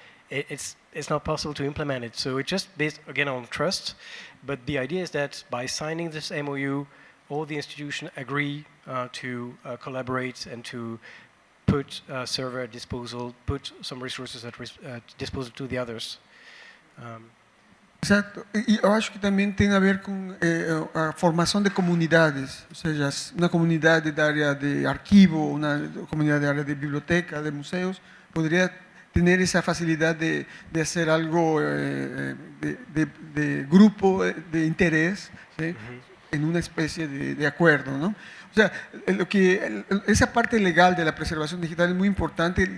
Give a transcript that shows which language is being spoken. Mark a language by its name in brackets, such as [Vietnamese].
[English] It's not possible to implement it. So it's just based, again, on trust. But the idea is that by signing this MOU, all the institutions agree to collaborate and to put server at disposal, put some resources at disposal to the others. [Portuguese] Exato. E eu acho que também tem a ver com a formação de comunidades, ou seja, uma comunidade da área de arquivo, uma comunidade da área de biblioteca, de museus, poderia [Spanish] tener esa facilidad de hacer algo de grupo, de interés, ¿sí? En una especie de acuerdo, ¿no? O sea, esa parte legal de la preservación digital es muy importante.